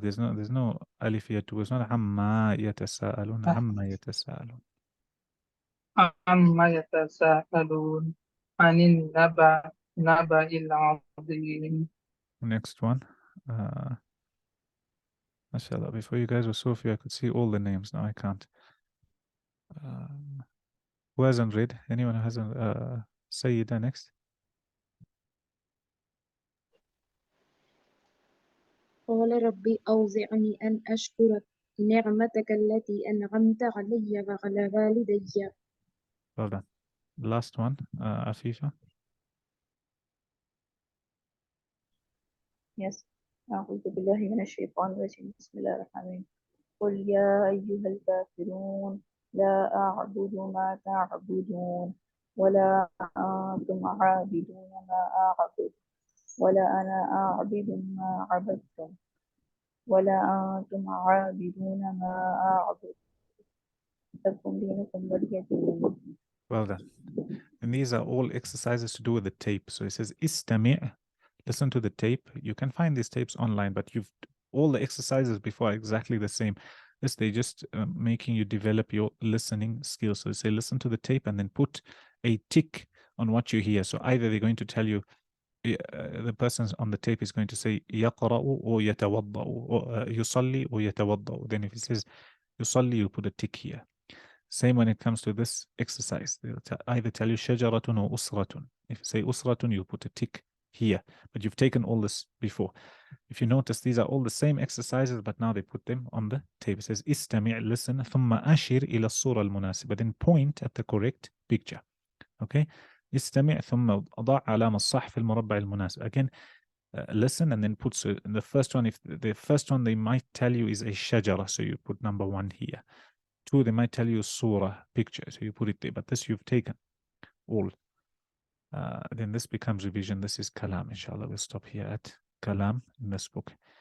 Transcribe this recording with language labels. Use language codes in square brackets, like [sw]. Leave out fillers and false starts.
[en] There's no alif here too. It's not amma yatasaalun. Amma yatasaalun. [ar] عما يتساءلون عن النبأ العظيم. [en] Next one. MashaAllah. Before you guys were Sophia, I could see all the names. Now I can't. Who hasn't read? Anyone who hasn't? Sayyida next. [ar] قال ربي أوزعني أن أشكر نعمتك التي أنعمت علي وعلى والدي. [en] Well done. Last one, Afifa. Yes. [ar] أعوذ بالله من الشيطان الرجيم. بسم الله الرحمن الرحيم. قل يا أيها الكافرون لا أعبد ما تعبدون ولا أنتم عابدون ما أعبد ولا أنا أعبد ما عبدتم ولا أنتم عابدون ما أعبد لكم دينكم ولي دين. [en] Well done. And these are all exercises to do with the tape. So it says istami', listen to the tape. You can find these tapes online, but all the exercises before are exactly the same. They just making you develop your listening skills. So they say listen to the tape and then put a tick on what you hear. So either they're going to tell you the person on the tape is going to say يقرأ or يتوضأ or يصلي or يتوضأ. Then if it says يصلي, you put a tick here. Same when it comes to this exercise. They'll either tell you شجرة or أسرة. If you say أسرة, you put a tick here. But you've taken all this before. If you notice, these are all the same exercises, but now they put them on the tape. It says استمع, listen, [ar] ثم أشر إلى الصورة المناسبة. [en] Then point at the correct picture. Okay? [ar] استمع ثم ضع علامة الصح في المربع المناسب. [en] Again, listen and then put, so in the first one, if the first one they might tell you is a shajara, so you put number 1 here. 2, they might tell you surah, picture, so you put it there. But this you've taken all. Then this becomes revision. This is kalam. Inshallah, we'll stop here at kalam in this book.